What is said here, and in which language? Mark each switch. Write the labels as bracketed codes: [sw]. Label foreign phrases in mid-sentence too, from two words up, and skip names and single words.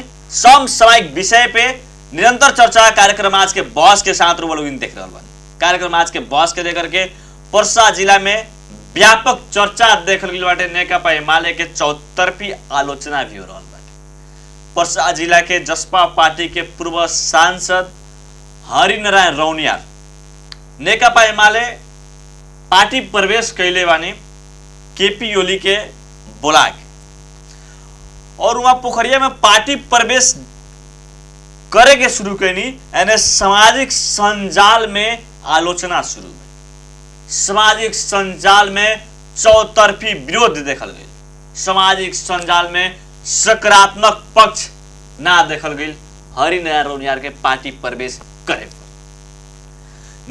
[bho] समसामयिक विषय पे निरंतर चर्चा कार्यक्रम आज के बॉस के साथ रोल देख रहल बानी। कार्यक्रम आज के बॉस के लेकर के पर्सा जिला में व्यापक चर्चा देखल गई बाटे। नेकपा एमाले के चौतरफी आलोचना भी हो रहल बाटे। पर्सा जिला के जसपा पार्टी के पूर्व सांसद हरिनारायण रौनियार नेकपा एमाले पार्टी प्रवेश कैले बानी केपी ओली के बोला के, और वहां पोखरिया में पार्टी प्रवेश करे के शुरू कैनी। यानी सामाजिक संजाल में आलोचना शुरू, सामाजिक संजाल में चौतरफी विरोध देखल गई, सामाजिक संजाल में सकारात्मक पक्ष ना देखल गई हरिनारायण रौनियार के पार्टी प्रवेश करे पर।